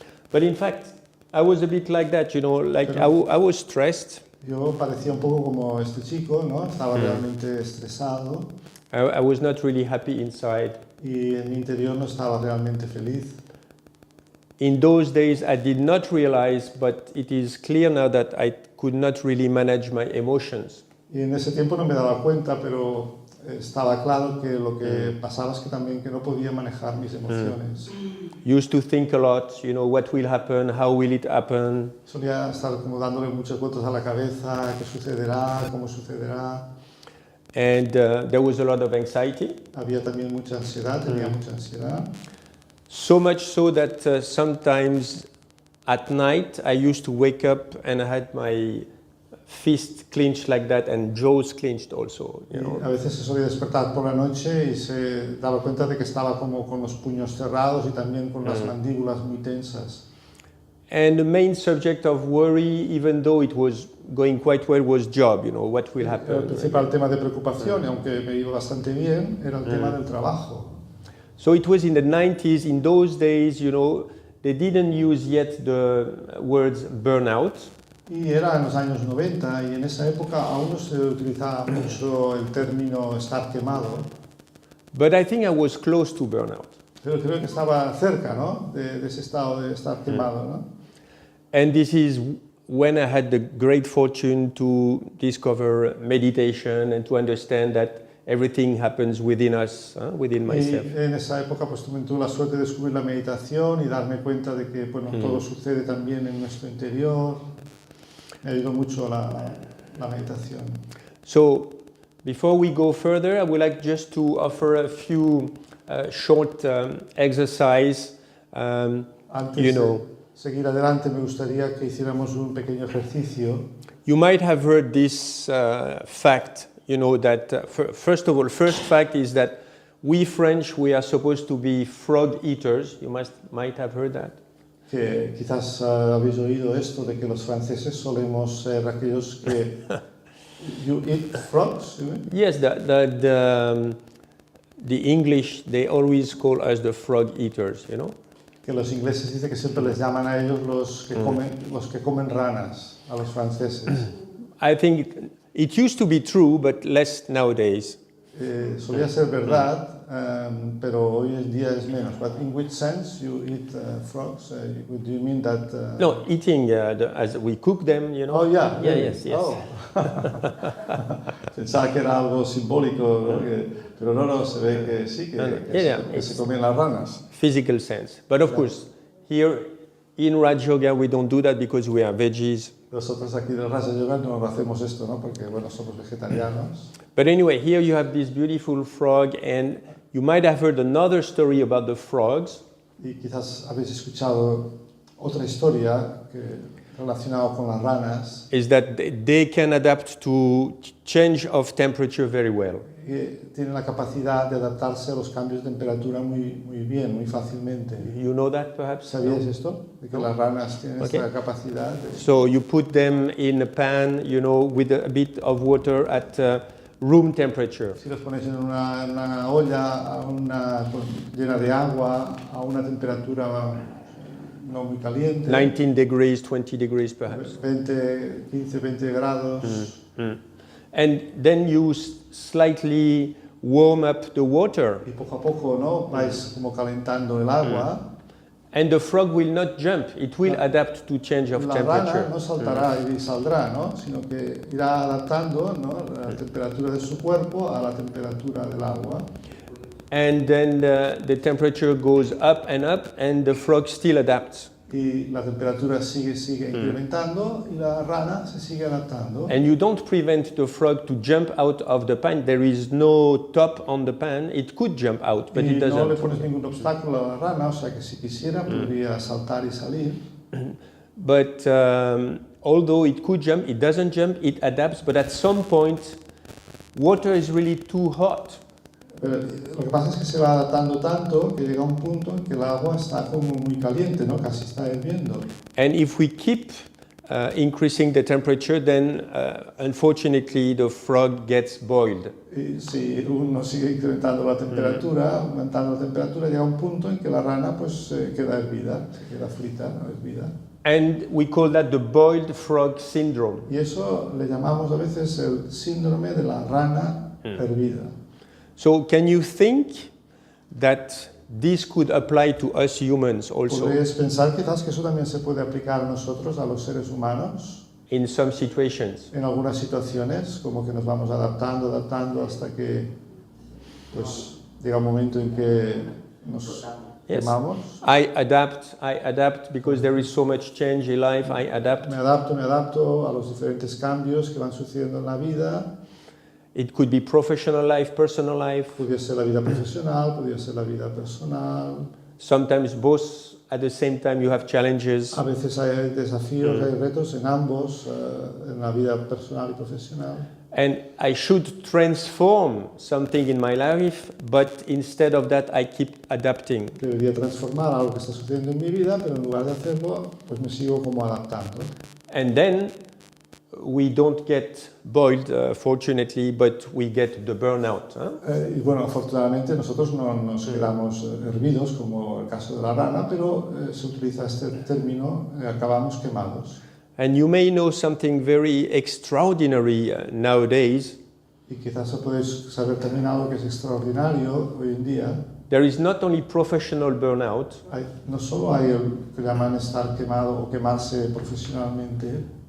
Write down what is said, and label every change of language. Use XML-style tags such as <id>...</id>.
<en>But in fact, I was a bit like that, you know, like I was stressed.</en> <es>Yo parecía un poco como este chico, ¿no? Estaba realmente estresado</es> <en>I was not really happy inside.</en> <es>y en mi interior no estaba realmente feliz.</es> <en>In those days, I did not realize, but it is clear now that I could not really manage my emotions.</en> <es>Y en ese tiempo no me daba cuenta, pero estaba claro que lo que pasaba es que también que no podía manejar mis emociones.</es> <en>Used to think a lot, you know, what will happen, how will it happen.</en> <es>Solía estar como dándole muchas vueltas a la cabeza, qué sucederá, cómo sucederá.</es> <en>And there was a lot of anxiety.</en> <es>Había también mucha ansiedad, tenía mucha ansiedad.</es> <en>So much so that sometimes at night I used to wake up and I had my fist clenched like that and jaws clenched also, you know.</en> <es>A veces se solía despertar por la noche y se daba cuenta de que estaba como con los puños cerrados y también con las mandíbulas muy tensas.</es> <en>And the main subject of worry, even though it was going quite well was job, what will</en> <es>El</es> <en>happen.</en> <es>principal tema de preocupación, y aunque me iba bastante bien, era el tema del trabajo.</es> <en>So it was in the 90s. In those days, they didn't use yet the words burnout.</en> <es>Y era en los años 90 y en esa época aún no se utilizaba mucho el término estar quemado.</es> <en>But I think I was close to burnout.</en> <es>Pero creo que estaba cerca, ¿no? de ese estado de estar quemado, ¿no?</es> <en>And this is when I had the great fortune to discover meditation and to understand that everything happens within us, within myself.</en> <es>Y en esa época pues tuve la suerte de descubrir la meditación y darme cuenta de que todo sucede también en nuestro interior. Me ayudó mucho la meditación.</es> <en>So, before we go further, I would like just to offer a few short exercise.</en> <es>Antes de seguir adelante, me gustaría que hiciéramos un pequeño ejercicio.</es> <en>You might have heard this fact, that first of all, first fact is that we French, we are supposed to be frog eaters. You might have heard that.</en> <es>Que quizás habéis oído esto de que los franceses solemos ser aquellos que</es> <en>you eat frogs. Yes, the English, they always call us the frog eaters,</en> <es>Que los ingleses dicen que siempre les llaman a ellos los que comen ranas, a los franceses.</es> <en>I think it used to be true, but less nowadays.</en> <es>Solía ser verdad, pero hoy en día es menos.</es> <en>But in which sense you eat frogs? Do you mean that? No, eating as we cook them, Oh, yeah. Yeah, yes. Oh.</en> <es>Pensaba que era algo simbólico, pero no, se ve que sí, que se comen las ranas.</es> <en>Physical sense. But of course, here in Raj Yoga, we don't do that because we are veggies.</en> <es>Nosotros aquí en Raja Yoga no hacemos esto, ¿no? Porque, somos vegetarianos.</es> <en>But anyway, here you have this beautiful frog, and you might have heard another story about the frogs.</en> <es>Y quizás habéis escuchado otra historia relacionada con las ranas.</es> <en>Is that they can adapt to change of temperature very well.</en> <es>Tienen la capacidad de adaptarse a los cambios de temperatura muy bien, muy fácilmente. You know that perhaps? ¿Sabíais esto? De que las ranas tienen esta capacidad.</es> <en>So you put them in a pan, with a bit of water at room temperature.</en> <es>Si los ponéis en una olla llena de agua a una temperatura no muy caliente.</es> <en>19 degrees, 20 degrees perhaps.</en> <es>15, 20 grados.</es> <en>And then you slightly warm up the water.</en> <es>Y poco a poco, vais como calentando el agua.</es> <en>And the frog will not jump. It will adapt to change of temperature.</en> <es>La rana no saltará y saldrá, sino que irá adaptando, la temperatura de su cuerpo a la temperatura del agua.</es> <en>And then the temperature goes up, and the frog still adapts.</en> <es>Y la temperatura sigue incrementando y la rana se sigue adaptando.</es> <en>And you don't prevent the frog to jump out of the pan. There is no top on the pan. It could jump out, but it doesn't.</en> <es>No le pones ningún obstáculo a la rana, o sea que si quisiera podría saltar y salir.</es> <en>But although it could jump, it doesn't jump, it adapts, but at some point, water is really too hot.</en> <es>Pero lo que pasa es que se va adaptando tanto que llega un punto en que el agua está como muy caliente, casi está hirviendo.</es> <en>And if we keep increasing the temperature, then unfortunately the frog gets boiled.</en> <es>Y si uno sigue incrementando la temperatura, aumentando la temperatura, llega un punto en que la rana pues queda hervida, se queda frita, hervida.</es> <en>And we call that the boiled frog syndrome.</en> <es>Y eso le llamamos a veces el síndrome de la rana hervida.</es> <en>So can you think that this could apply to us humans also?</en> <es>¿Podríais pensar quizás que eso también se puede aplicar a nosotros, a los seres humanos?</es> <en>In some situations.</en> <es>En algunas situaciones, como que nos vamos adaptando hasta que pues llega un momento en que nos quemamos.</es> <en>I adapt because there is so much change in life. I adapt.</en> <es>Me adapto a los diferentes cambios que van sucediendo en la vida.</es> <en>It could be professional life, personal life.</en> <es>Podría ser la vida profesional, podría ser la vida personal.</es> <en>Sometimes both at the same time you have challenges.</en> <es>A veces hay desafíos, hay retos en ambos, en la vida personal y profesional.</es> <en>And I should transform something in my life, but instead of that I keep adapting.</en> <es>Debería transformar algo que está sucediendo en mi vida, pero en lugar de hacerlo, pues me sigo como adaptando.</es> <en>And then we don't get boiled, fortunately, but we get the burnout. Huh?</en> <es>Y bueno, afortunadamente nosotros no nos quedamos hervidos, como el caso de la rana, pero se utiliza este término, acabamos quemados.</es> <en>And you may know something very extraordinary nowadays.</en> <es>Y quizás podéis saber también algo que es extraordinario hoy en día.</es> <en>There is not only professional burnout,</en> <es>No solo hay el que llaman estar quemado o quemarse profesionalmente,</es>